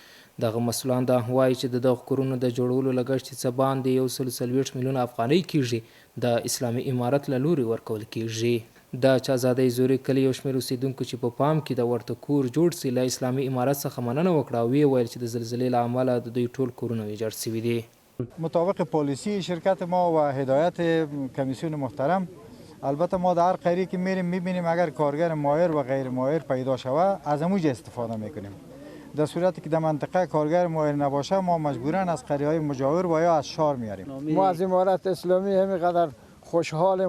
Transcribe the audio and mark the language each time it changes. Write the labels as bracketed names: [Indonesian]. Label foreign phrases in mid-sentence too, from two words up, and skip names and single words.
[Pashto] دغه مسؤلان دا وایي چې د دغه کورونو د جوړولو لګښت څه باندې 140 میلیونه افغانۍ کیږي د اسلامي امارت له لوري ورکول کیږي. د چازادۍ زوري کلي یو شمېر اوسیدونکو چې په پام کې د ورته کور جوړ سي له اسلامي امارت څخه مننه وکړه او ویې ویل چې د زلزلې له امله د دوی ټول کورونه ویجاړ سوي دي. [Persian] مطابق پالیسی شرکت ما و هدایت کمیسیون محترم البته ما در هر قریه که میریم میبینیم اگر کارگر ماهر و غیر ماهر پیدا شود از اموج استفاده میکنیم. در صورتی که در منطقه کارگر ماهر نباشه ما مجبوراً از قریه های مجاور و یا از شهر میاریم. ما از امارت اسلامی همینقدر خوشحالیم.